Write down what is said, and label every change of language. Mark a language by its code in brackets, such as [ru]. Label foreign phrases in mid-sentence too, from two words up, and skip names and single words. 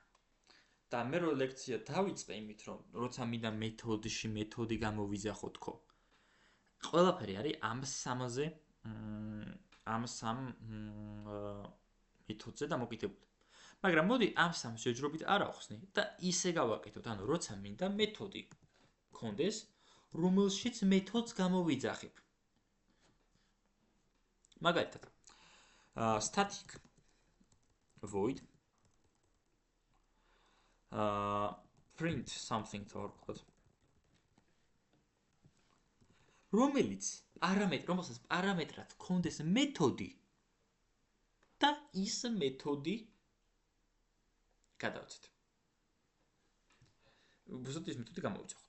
[ka] და მე რო ლექცია დავიწყე იმით რომ როცა მინდა მეთოდი გამოვიძახო თქო ყველაფერი არის ამ 3-ზე ამ 3 მეთოდზე დამოკიდებული მაგრამ მოდი ამ 3 შეჯრობით არ ავხსნი და ისე გავაკეთოთ ანუ როცა მინდა მეთოდი გქონდეს რომელშიც მეთოდს გამოვიძახებ მაგალითად [en] static void print something to [ka] ვთქვათ რომელსაც პარამეტრად გქონდეს მეთოდი და ის მეთოდი გადავწეთ. უბრალოდ ის მეთოდი გამოვიძახოთ.